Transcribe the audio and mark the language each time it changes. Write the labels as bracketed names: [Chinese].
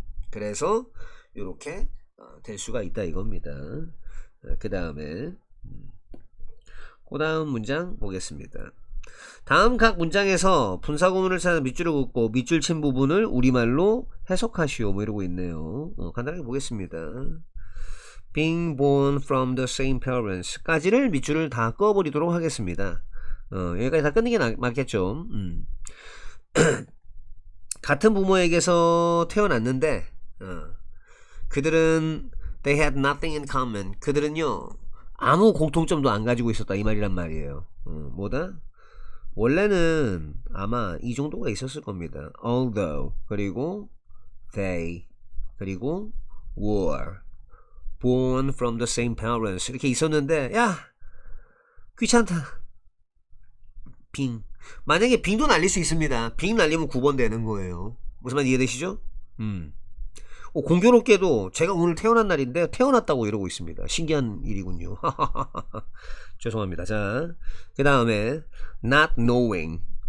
[Korean] 그래서 이렇게 될 수가 있다 이겁니다. 그 다음에 그 다음 문장 보겠습니다. 다음 각 문장에서 분사구문을 찾아 밑줄을 긋고 밑줄 친 부분을 우리말로 해석하시오. 뭐 이러고 있네요. 간단하게 보겠습니다. [English] Being born from the same parents [Korean] 까지를 밑줄을 다 꺼버리도록 하겠습니다. 여기까지 다 끊는 게 맞겠죠. 같은 부모에게서 태어났는데 그들은 [English] they had nothing in common. [Korean] 그들은요 아무 공통점도 안 가지고 있었다 이 말이란 말이에요. 뭐다? 원래는 아마 이 정도가 있었을 겁니다. [English] Although [Korean] 그리고 [English] they 그리고 were born from the same parents [Korean] 이렇게 있었는데 야 귀찮다. 빙. 만약에 빙도 날릴 수 있습니다. 빙 날리면 9번 되는 거예요. 무슨 말 이해되시죠? 공교롭게도 제가 오늘 태어난 날인데 태어났다고 이러고 있습니다. 신기한 일이군요. 죄송합니다. 자, 그 다음에 [English] not knowing.